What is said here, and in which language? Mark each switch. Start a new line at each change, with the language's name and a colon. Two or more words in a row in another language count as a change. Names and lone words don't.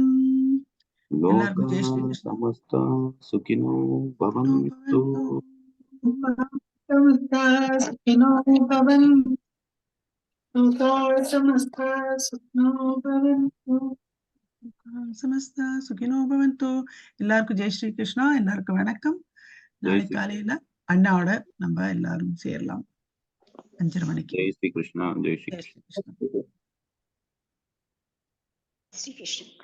Sanskrit: लोका समस्ता सुखिनो भवन्तु सुखिनो भवन्तु लोका समस्ता सुखिनो भवन्तु समस्ता सुखिनो भवन्तु
Tamil: எல்லாருக்கும் ஜெய் ஸ்ரீ கிருஷ்ணா எல்லாருக்கும் வணக்கம் நாளை காலையில அண்ணாவோட நம்ம எல்லாரும் சேரலாம் 5:30 மணிக்கு ஜெய் ஸ்ரீ கிருஷ்ணா ஜெய் ஸ்ரீ கிருஷ்ணா ஸ்ரீ கிருஷ்ணா